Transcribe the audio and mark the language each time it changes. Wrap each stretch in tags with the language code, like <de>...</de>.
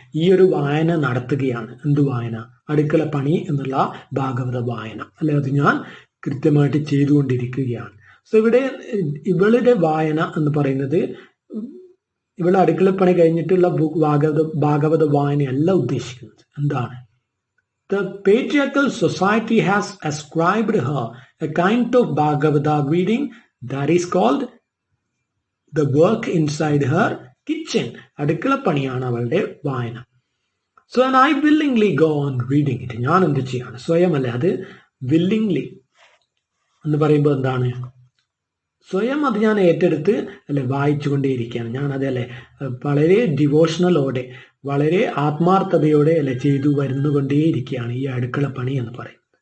<ml>ഈ ഒരു വായന നടത്തുകയാണ്. എന്ത് വായന? അടുക്കള പണി എന്നുള്ള ഭാഗവത വായന അല്ലെ, അത് ഞാൻ കൃത്യമായിട്ട് ചെയ്തുകൊണ്ടിരിക്കുകയാണ്. സോ ഇവിടെ ഇവളുടെ വായന എന്ന് പറയുന്നത് ഇവളെ അടുക്കളപ്പണി കഴിഞ്ഞിട്ടുള്ള ഭാഗവത വായനയല്ല ഉദ്ദേശിക്കുന്നത്. എന്താണ്?</ml> <en>The patriarchal society has ascribed her a kind of Bhagavata reading that is called the work inside her kitchen.</en> <ml>അടുക്കള പണിയാണ് അവളുടെ വായന.</ml> <en>So and I willingly go on reading it.</en> <ml>ഞാൻ എന്ത് ചെയ്യാണ്? സ്വയമല്ലേ, അത് വില്ലിംഗ്ലി എന്ന് പറയുമ്പോൾ എന്താണ്? സ്വയം അത് ഞാൻ ഏറ്റെടുത്ത് അല്ലെ വായിച്ചുകൊണ്ടേയിരിക്കുകയാണ്. ഞാൻ അതല്ലേ വളരെ ഡിവോഷണലോടെ വളരെ ആത്മാർത്ഥതയോടെ അല്ലെ ചെയ്തു വരുന്നുകൊണ്ടേയിരിക്കുകയാണ് ഈ അടുക്കള പണി എന്ന് പറയുന്നത്.</ml>